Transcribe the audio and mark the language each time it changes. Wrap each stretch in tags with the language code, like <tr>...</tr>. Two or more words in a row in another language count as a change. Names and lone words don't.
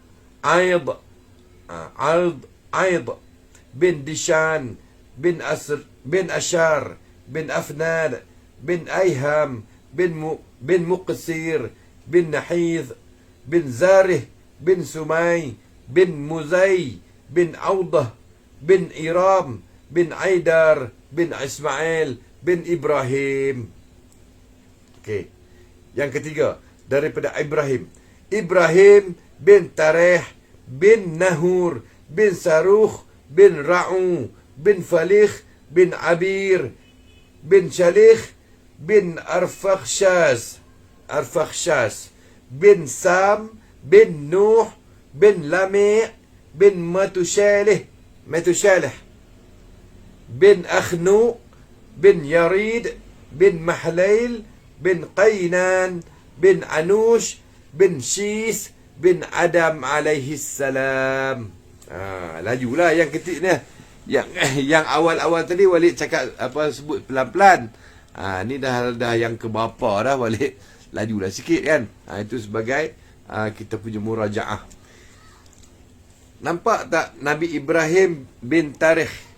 <ms>bin Dishan, bin Ashar, bin Afnan, bin Ayham, bin Muqsir, bin Nahith, bin Zarih, bin Sumay, bin Muzay, bin Audah, bin Iram, bin Aidar, bin Ismail, bin Ibrahim. Okey. Yang ketiga, daripada Ibrahim. Ibrahim bin Tareh, bin Nahur, bin Sarukh, bin Ra'u, bin Falikh, bin Abir, bin Shalikh, bin Arfakhshas, bin Sam, bin Nuh, bin Lami', bin Matushalih, bin Akhnu, bin Yarid, bin Mahlail, bin Qaynan, bin Anush, bin Shis, bin Adam</ms> <ar>عليه السلام.</ar> <ms>Lajulah yang ketiga ni. Yang awal-awal tadi Walid cakap sebut pelan-pelan. Ni dah yang ke bapa dah, Walid lajulah sikit kan. Itu sebagai kita punya murajaah. Nampak tak Nabi Ibrahim bin Tarikh?</ms>